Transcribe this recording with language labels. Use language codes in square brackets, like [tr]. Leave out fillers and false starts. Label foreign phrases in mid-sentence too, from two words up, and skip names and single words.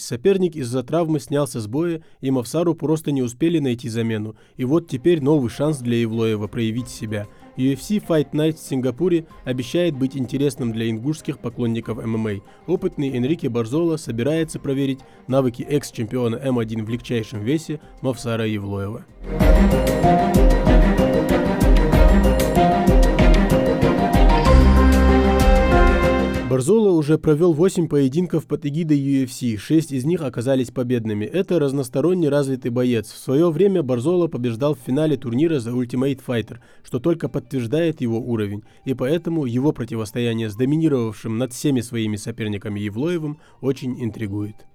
[ru] Соперник из-за травмы снялся с боя, и Мовсару просто не успели найти замену. И вот теперь новый шанс для Евлоева проявить себя. UFC Fight Night в Сингапуре обещает быть интересным для ингушских поклонников ММА. Опытный Энрике Барзола собирается проверить навыки экс-чемпиона М1 в легчайшем весе Мовсара Евлоева. Барзола уже провел 8 поединков под эгидой UFC, 6 из них оказались победными. Это разносторонне развитый боец. В свое время Барзола побеждал в финале турнира The Ultimate Fighter, что только подтверждает его уровень. И поэтому его противостояние с доминировавшим над всеми своими соперниками Евлоевым очень интригует.